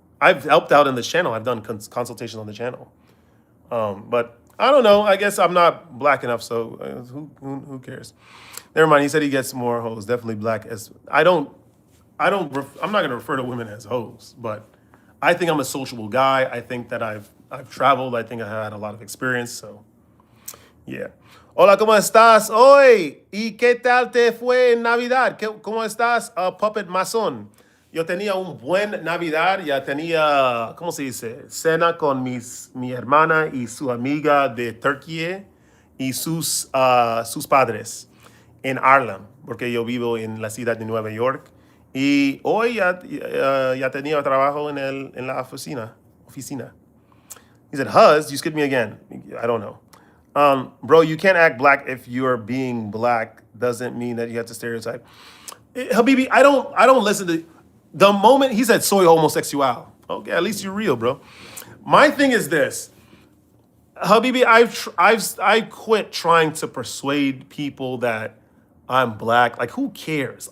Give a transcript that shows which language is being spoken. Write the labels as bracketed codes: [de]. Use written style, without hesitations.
[en] I've helped out in this channel. I've done consultations on the channel. But I don't know. I guess I'm not black enough, so who cares? Never mind. He said he gets more hoes. Definitely black as I'm not going to refer to women as hoes, but I think I'm a sociable guy. I think that I've traveled. I think I had a lot of experience. So, yeah. [es] Hola, ¿cómo estás hoy? ¿Y qué tal te fue en Navidad? ¿Cómo estás, Puppet Mason? Yo tenía un buen Navidad. Ya tenía, ¿cómo se dice? Cena con mi hermana y su amiga de Turquía y sus padres en Harlem, porque yo vivo en la ciudad de Nueva York. Y hoy ya tenía trabajo en la oficina. [en] He said, Huz, you skipped me again. I don't know. Bro, you can't act black if you're being black. Doesn't mean that you have to stereotype. Habibi, I don't listen to the moment he said [es] soy homosexual. [en] Okay, at least you're real, bro. My thing is this. Habibi, I quit trying to persuade people that I'm black. Like, who cares?